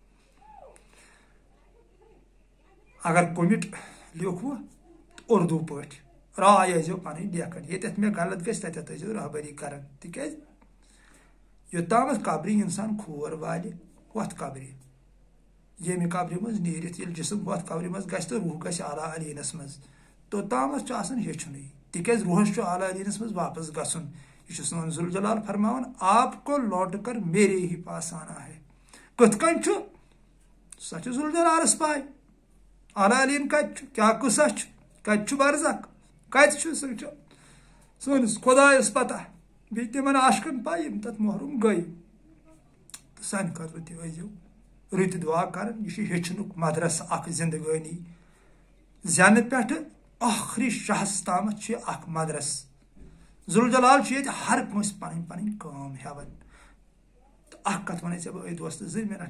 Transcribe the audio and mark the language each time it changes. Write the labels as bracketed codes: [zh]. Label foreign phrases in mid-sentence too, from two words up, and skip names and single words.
[ks] اگر کوٚمِٹ لیوکھوٕ اُردو پٲٹھۍ راے ٲسۍزیو پنٕنۍ لیکھان ییٚتٮ۪تھ مےٚ غلط گژھِ تتٮ۪تھ ٲسۍزیو رہبری کران تِکیٛازِ یوٚتامتھ قبرِ انسان کھور والہِ ہوٚتھ قبرِ ییٚمہِ قبرِ منٛز نیٖرِتھ ییٚلہِ جسم ہوٚتھ قبرِ منٛز گژھِ تہٕ روح گژھِ اعلیٰ علیٖنس منٛز توٚتامتھ چھُ آسان ہیٚچھنُے تِکیٛازِ روحس چھُ اعلیٰ علیٖنس منٛز واپس گژھُن یہ چھُ سون ذوالجلال فرماوان [ur] آپ کو لوٹ کر میرے ہی پاس آنا ہے [ks] کِتھ کٔنۍ چھُ سۄ چھِ ذوالجلالس پاے اعلیٰ علیٖن کتہِ چھُ کیٛاہ قٕصہ چھُ کتہِ چھُ برزخ کتہِ چھُ سُہ چھُ سٲنِس خۄدایس پتہ بیٚیہِ تِمن عاشقن پاے یِم تتھ محروٗم گٔے تہٕ سانہِ خٲطرٕ تہِ ٲسۍزیو رٕتۍ دُعا کران یہِ چھُ ہیٚچھنُک مدرسہٕ اکھ زندگٲنی زینہٕ پٮ۪ٹھٕ ٲخری شہس تامتھ چھُ یہِ اکھ مدرسہٕ ذوالجلال چھُ ییٚتہِ ہر کٲنٛسہِ پنٕنۍ پنٕنۍ کٲم ہٮ۪وان تہٕ اکھ کتھ ونَے ژےٚ بہٕ أے دوستہٕ 2 مِنٹ